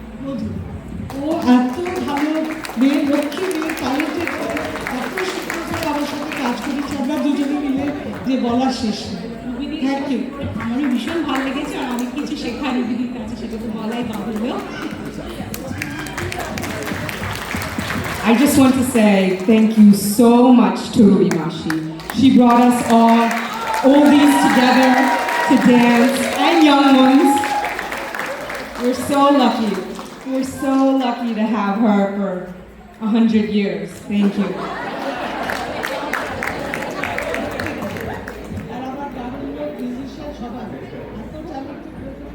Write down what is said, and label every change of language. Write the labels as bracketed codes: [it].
[bn] মধু, ও এত ভালো মেয়ে, লক্ষ্মী মেয়ে, ট্যালেন্টেড, এত সুন্দর করে আমার সাথে কাজ করেছে, আমরা দুজনে মিলে যে বলার শেষ নেই। [en] Thank you. [bn] আমারও ভীষণ ভালো লেগেছে, আর অনেক কিছু শেখা রুবিদির কাছে, সেটা তো বলাই বাহুল্য। [en] I just want to say thank you so much to Ruby Mashi. She brought us all oldies together to dance, and young ones. We're so lucky. We're so lucky to have her for 100 years. Thank you. [bn] আর আমার দারুণ musician সবাই এত talented.